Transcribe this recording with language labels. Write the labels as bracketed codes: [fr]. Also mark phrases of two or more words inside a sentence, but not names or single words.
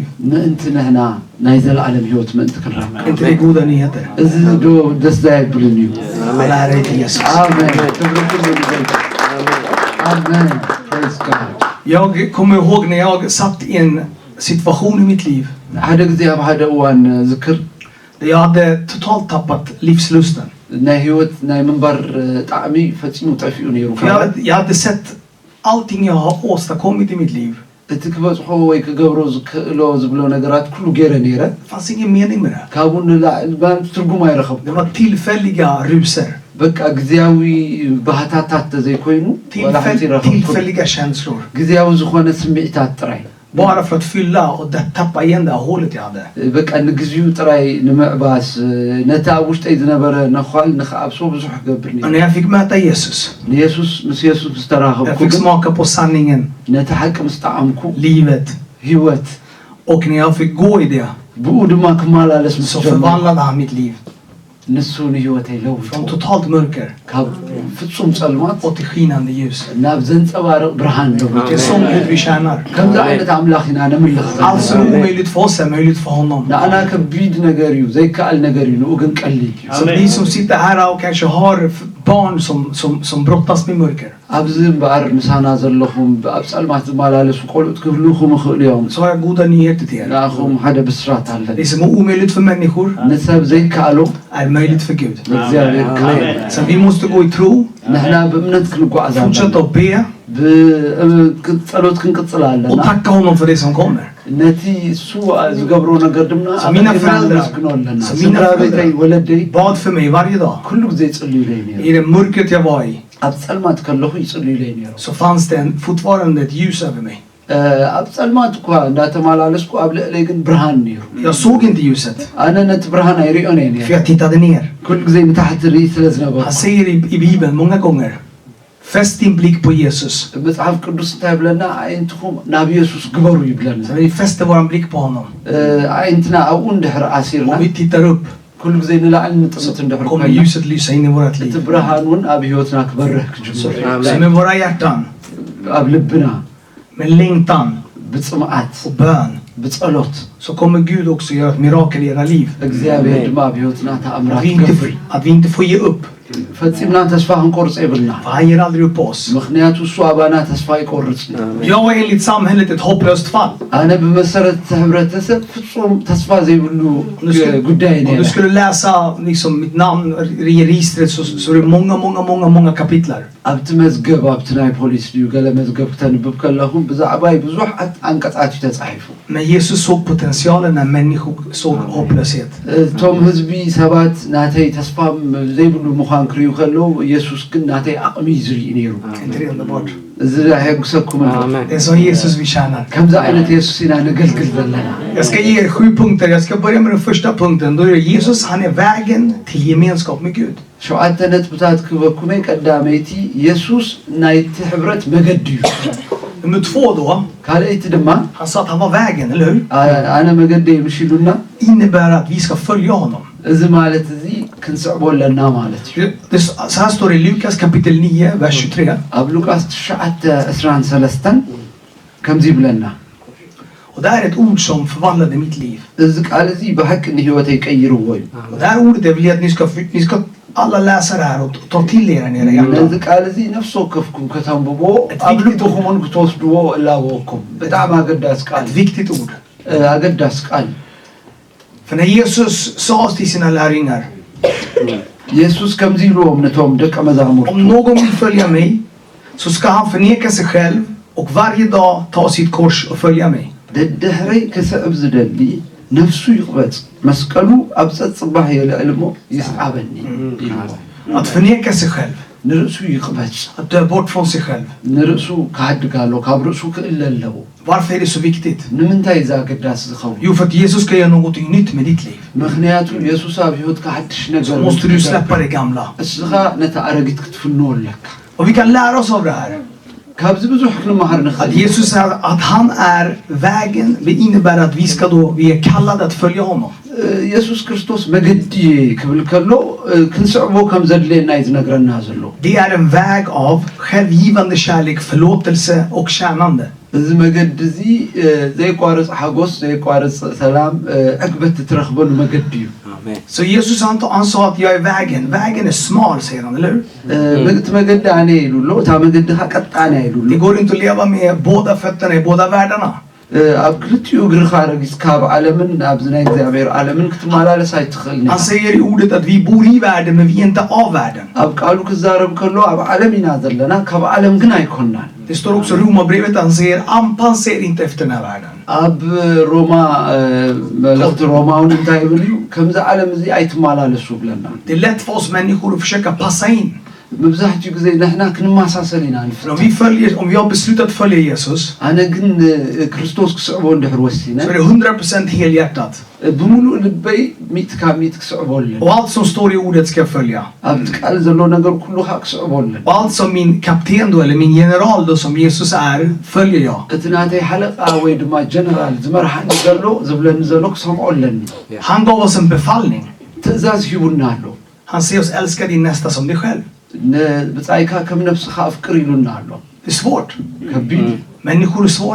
[ti] ምእንቲ ንሕና ናይ ዘለዓለም ህይወት ምእንቲ ክንረክብ [sv] Inte det goda nyheter? [ti] እዚ ዶ ደስ ዘየብልን እዩ [sv] Alla ära till Jesus. [ti] ኣሜን ክብሪ ኩሉ ንጌታ ኣሜን [en] praise God [sv] Jag kommer ihåg när jag satt i en situation i mitt liv [ti] ሓደ ግዜ ኣብ ሓደ እዋን ዝክር [sv] där jag hade totalt tappat livslusten. [ti] ናይ ህይወት ናይ ምንባር ጣዕሚ ፈፂሙ ጠፊኡ ነይሩ [sv] För jag hade sett allting jag har åstadkommit i mitt liv. [ti] እቲ ክበፅሖ ወይ ክገብሮ ዝክእሎ ዝብሎ ነገራት ኩሉ ገይረ ነይረ [sv] Det fanns ingen mening med det. [ti] ካብኡ ንላዕሊ ትርጉም ኣይረኸብኩ [sv] Det var tillfälliga ruser. [ti] በቃ ግዚያዊ ባህታታት ተዘይኮይኑ [sv] Tillfälliga känslor. [ti] ግዚያዊ ዝኾነ ስምዒታት ጥራይ [sv] Bara för att fylla och tappa igen det hålet jag hade. [ti] በቃ ንግዚኡ ጥራይ ንምዕባስ ነታ ኣብ ውሽጠይ ዝነበረ ነኳል ንኽኣብሶ ብዙሕ ገብር ነይሩ [sv] Och när jag fick möta Jesus, [ti] ንየሱስ ምስ የሱስ [sv] jag [ti] ዝተራኸብኩ [sv] fick smaka på sanningen, [ti] ነቲ ሓቂ ምስ ጣዕምኩ [sv] livet. [ti] ህይወት [sv] Och när jag fick gå i det [ti] ብኡ ድማ ክመላለስ ምስ [sv] så [ti] ጀመርኩ [sv] förvandlade han mitt liv. [ti] ንሱ ንህይወተይ ለውጡ [sv] Från totalt mörker [ti] ካብ ፍጹም ጸልማት [sv] och till skinande ljus. [ti] ናብ ዘንጸባርቕ ብርሃን ለውጡ [sv] Det är sån Gud vi tjänar. [ti] ከምዚ ዓይነት ኣምላኽ ኢና ነምልኽ [sv] Allt som är omöjligt för oss är möjligt för honom. [ti] ንኣና ከቢድ ነገር እዩ ዘይከኣል ነገር እዩ ንኡ ግን ቀሊል እዩ [sv] Så ni som sitter här och kanske har barn som brottas med mörker, [ti] ኣብዚ እምበኣር ምሳና ዘለኹም ኣብ ጸልማት ዝመላለሱ ቆልዑት ክህልኹም ይኽእሉ እዮም [sv] så har jag goda nyheter till er. [ti] ንኣኹም ሓደ ብስራት ኣለን [sv] Det som är omöjligt för människor [ti] ንሰብ ዘይከኣሎ [sv] är möjligt för Gud. [ti] ንእግዚኣብሔር ከኣሎ [sv] Så vi måste gå i tro, [ti] ንሕና ብእምነት ክንጓዓዝ ኣለና [sv] fortsätta att be [ti] ብጸሎት ክንቅጽል [sv] och [ti] ኣለና [sv] tacka honom för det som kommer. [ti] ነቲ እሱ ዝገብሮ ነገር ድማ [sv] mina föräldrar- [ti] ኣመስግኖ ኣለና [sv] så mina [ti] ስድራ ቤተይ [sv] föräldrar- [ti] ወለደይ [sv] Bad för mig varje dag. [ti] ኩሉ ግዜ ይጽልዩለይ ነይሩ [sv] I det mörkret jag var i [ti] ኣብ ጸልማት ከለኹ ይጽልዩለይ ነይሩ [sv] så fanns det fortfarande ett ljus över mig. [ti] ኣብ ጸልማት እኳ እንዳተመላለስኩ ኣብ ልዕለይ ግን ብርሃን ነይሩ [sv] Jag såg inte ljuset, [ti] ኣነ ነቲ ብርሃን ኣይሪኦን እየ [sv] för [ti] ነይሩ [sv] jag tittade ner. [ti] ኩሉ ግዜ ንታሕቲ ርኢ ስለ ዝነበርኩ [sv] Han säger i Bibeln många gånger, fäst din blick på Jesus. [ti] መጽሓፍ ቅዱስ እንታይ ብለና ኣዒንትኹም ናብ ኢየሱስ ግበሩ ይብለና [sv] Så vi fäster våran blick på honom [ti] ኣዒንትና ኣብኡ እንድሕር ኣሲርና [sv] och vi tittar upp, [ti] ኩሉ ግዜ ንላዕሊ ንጥምት እንድሕር [sv] kommer [ti] ኮይና [sv] ljuset lysa in i vårat [ti] እቲ [sv] liv. [ti] ብርሃን እውን ኣብ ህይወትና ክበርህ ክጅምር [sv] Så med våra hjärtan, [ti] ኣብ ልብና [sv] med längtan [ti] ብጽምዓት [sv] och bön, [ti] ብጸሎት [sv] så kommer Gud också göra ett mirakel i era liv. [ti] እግዚአብሔር ድማ ኣብ ህይወትና ተኣምራት [sv] Att att vi inte får ge upp, [ti] ፈጺምና ተስፋ ክንቆርጽ የብልና [sv] för han ger aldrig upp på oss. [ti] ምክንያቱ እሱ ኣባና ተስፋ ይቆርጽ [sv] Jag var enligt samhället ett hopplöst fall. [ti] ኣነ ብመሰረት ሕብረተሰብ ፍጹም ተስፋ ዘይብሉ ጉዳይ [sv] Om [ti] ነይረ [sv] du skulle läsa liksom mitt namn i registret så är det många kapitlar. [ti] ኣብቲ መዝገብ ኣብቲ ናይ ፖሊስ ድዩ ገለ መዝገብ ክተንብብ ከለኹም ብዛዕባይ ብዙሓት አንቀጻት እዩ ተጻሒፉ [sv] Men Jesus såg potentialen när människor såg hopplöshet. [ti] እቶም ህዝቢ ሰባት ናተይ ተስፋ ዘይብሉ ምዃን ክርዩ ከለዉ ኢየሱስ ግን ናተይ ኣቕሚ ዝርኢ ነይሩ [sv] Inte det underbart? [ti] እዚ ሕጉሰኩም [sv] Det är så Jesus vi tjänar. [ti] ከምዚ ዓይነት ኢየሱስ ኢና ነገልግል ዘለና [sv] Jag ska ge er 7 punkter. Jag ska börja med den första punkten. Då är det Jesus, han är vägen till gemenskap med Gud. [ti] ሸውዓተ ነጥብታት ክበኩመይ ቀዳመይቲ ኢየሱስ ናይቲ ሕብረት መገዲ እዩ [sv] Nummer 2 då. [ti] ካልአይቲ ድማ [sv] Han sa att han var vägen, eller hur? [ti] ኣነ መገዲ ምሽሉና [sv] Innebär att vi ska följa honom. [ti] እዚ ማለት እዚ ክንስዕቦ ኣለና ማለት እዩ [sv] Så här står det i Lukas kapitel 9, vers 23. [ti] ኣብ ሉቃስ 9:23 ከምዚ ይብለና [sv] Och det här är ett ord som förvandlade mitt liv. [ti] እዚ ቃል እዚ ብሓቂ ንህይወተይ ቀይርዎ እዩ [sv] Och det här ordet jag vill att ni ska alla läsa det här och ta till er i era hjärtan. [ti] ነዚ ቃል እዚ ነፍሲ ወከፍኩም ከተንብቦ ኣብ ልብኹምን ክትወስድዎ እላወኩም ብጣዕሚ ኣገዳስ ቃል [sv] Ett viktigt ord. [ti] ኣገዳስ ቃል [sv] För när Jesus sa till sina lärjungar, [ti] ኢየሱስ ከምዚ ኢልዎም ነቶም ደቀ መዛሙርቱ [sv] om någon vill följa mig så ska han förneka sig själv och varje dag ta sitt kors och följa mig. [ti] ደድሕረይ ክስዕብ ዝደሊ ነፍሱ ይቕበጽ መስቀሉ ኣብ ጸጽባህ የልዕል እሞ ይስዓበኒ ኢልዎ [sv] Att förneka sig själv. [ti] ንርእሱ ይቕበጽ [sv] Att dö bort från sig själv. [ti] ንርእሱ ክሃድግ ኣሎ ካብ ርእሱ ክእለ ኣለዎ [sv] Varför är det så viktigt? [ti] ንምንታይ እዚ ኣገዳሲ ዝኸውን [sv] Jo, för att Jesus ska göra något nytt med ditt liv. [ti] ምክንያቱ ኢየሱስ ኣብ ህይወትካ ሓድሽ [sv] Så [ti] ነገር [sv] måste du släppa det gamla. [ti] እስኻ ነታ ኣረጊት ክትፍንዎ ኣለካ [sv] Och vi kan lära oss av det här. [ti] ካብዚ ብዙሕ ክንመሃር [sv] Att [ti] ንኽእል [sv] Jesus säger att han är vägen. Det innebär att vi är kallade att följa honom. [ti] ኢየሱስ ክርስቶስ መገዲ ክብል ከሎ ክንስዕቦ ከም ዘድልየና እዩ ዝነግረና ዘሎ [sv] Det är en väg av självgivande kärlek, förlåtelse och tjänande. [ti] እዚ መገዲ እዚ ዘይቋርፅ ሓጎስ ዘይቋርፅ ሰላም ዕግበት እትረኽበሉ መገዲ እዩ [sv] Amen. Så Jesus han sa att jag är vägen. Vägen är smal, säger han, eller hur? [ti] ምግቲ መገዲ ኣነ ኢሉሎ እታ መገዲኻ ቀጣነ ኢሉሎ [sv] Det går inte att leva med båda fötterna i båda världarna. [ti] ኣብ ክልቲኡ እግርኻ ረጊፅካ ኣብ ዓለምን ኣብዚ ናይ እግዚኣብሔር ዓለምን ክትመላለስ ኣይትኽእልኒ [sv] Han säger i ordet att vi bor i världen men vi är inte av världen. [ti] ኣብ ቃሉ ክዛረብ ከሎ ኣብ ዓለም ኢና ዘለና ካብ ዓለም ግን ኣይኮንናን [sv] Det står också i Romarbrevet, han säger anpassa er inte efter den här världen. [ti] ኣብ ሮማ መልእኽቲ ሮማውን እንታይ ይብል እዩ ከምዚ ዓለም እዚ ኣይትመላለሱ ብለና [sv] Det är lätt för oss människor att försöka passa in. [ti] መብዛሕትኡ ግዜ ንሕና ክንመሳሰል ኢና ንፍልጥ [sv] Om vi har beslutat följa Jesus [ti] ኣነ ግን ክርስቶስ ክስዕቦ እንድሕር ወሲነ [sv] så är det 100% helhjärtat. [ti] ብምሉእ ልበይ ሚእቲ ካብ ሚእቲ ክስዕቦለን [sv] Och allt som står i ordet ska jag följa. [ti] ኣብቲ ቃል ዘሎ ነገር ኩሉኻ ክስዕቦለን [sv] Och allt som min kapten då, eller min general då som Jesus är, följer jag. [ti] እቲ ናተይ ሓለቃ ወይ ድማ ጀነራል ዝመርሓኒ ዘሎ ዝብለኒ ዘሎ ክሰምዖለኒ [sv] Han gav oss en befallning. [ti] ትእዛዝ ሂቡና ኣሎ [sv] Han säger oss älska din nästa som dig själv. [ti] ብጻይካ ከም ነፍስኻ ኣፍቅር ኢሉና ኣሎ [sv] Det är svårt. [ti] ከቢድ [sv] Människor är svåra.